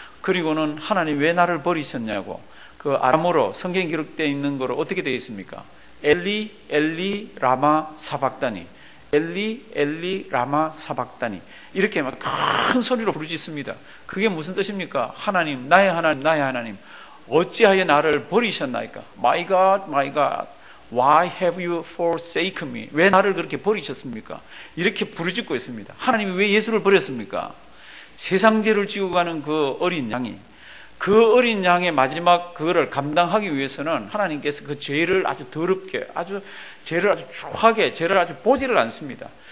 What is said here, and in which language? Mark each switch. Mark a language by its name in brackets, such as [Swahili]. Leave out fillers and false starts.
[Korean] 그리고는 하나님 왜 나를 버리셨냐고, 그 아람어로 성경에 기록되어 있는 거로 어떻게 되어 있습니까? 엘리 엘리 라마 사박다니, 엘리 엘리 라마 사박다니, 이렇게 막 큰 소리로 부르짖습니다. 그게 무슨 뜻입니까? 하나님, 나의 하나님, 나의 하나님, 어찌하여 나를 버리셨나이까? [English] My God, my God, why have you forsaken me? [Korean] 왜 나를 그렇게 버리셨습니까? 이렇게 부르짖고 있습니다. 하나님이 왜 예수를 버렸습니까? 세상 죄를 지고 가는 그 어린 양이, 그 어린 양의 마지막 그거를 감당하기 위해서는 하나님께서 그 죄를 아주 더럽게, 아주 죄를 아주 추하게, 죄를 아주 보지를 않습니다.